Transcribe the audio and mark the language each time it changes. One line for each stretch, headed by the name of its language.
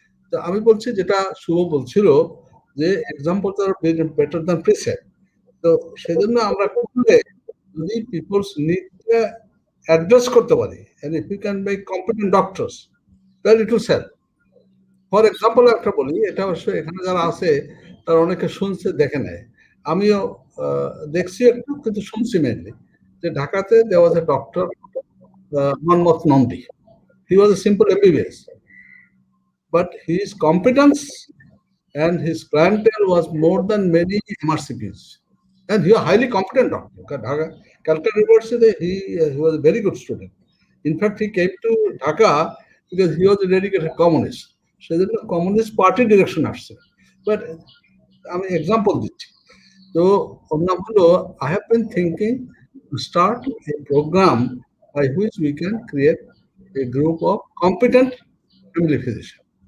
Bangla: তো আমি বলছি, যেটা শুভ বলছিল যে
English: example better than precept,
Bangla: তো সেজন্য আমরা করলে যদি পিপলস নিডটা অ্যাড্রেস করতে পারি,
English: and if we can make competent doctors, then it will sell.
Bangla: For example একটা বলি, এটা অবশ্য এখানে যারা আছে তারা অনেকে শুনছে, দেখে নেয়, আমিও দেখছি একটু, কিন্তু শুনছি মেনলি, যে ঢাকাতে
English: there was a doctor, Manmoth Nandi. He was a simple MBBS, but his competence and his clientele was more than many MRCPs, and he was a highly competent doctor. Dhaka, Calcutta University, he was a very good student. In fact, he came to Dhaka because he was a dedicated communist.
Bangla: সেজন্য communist party direction আসছে। But আমি example দিচ্ছি। তো ওর নাম হলো,
English: I have been thinking to start a programme by which we can create a group of competent family physician.